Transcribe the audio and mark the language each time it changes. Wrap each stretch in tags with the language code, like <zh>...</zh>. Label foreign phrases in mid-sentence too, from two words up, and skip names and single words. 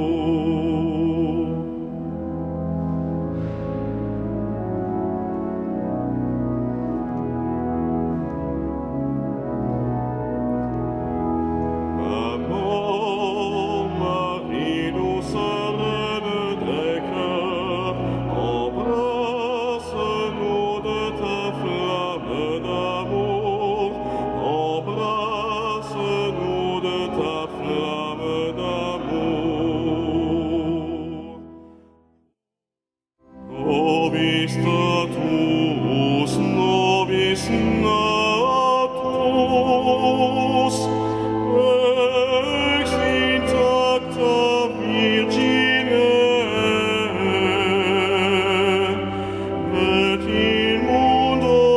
<fr>Maman, Marie, douce reine des cœurs, embrasse-nous de ta flamme d'amour, embrasse-nous de ta flamme d'amour.</fr> <la>Nobis status, nobis natus, ex intacta Virgine, et in mundo</la>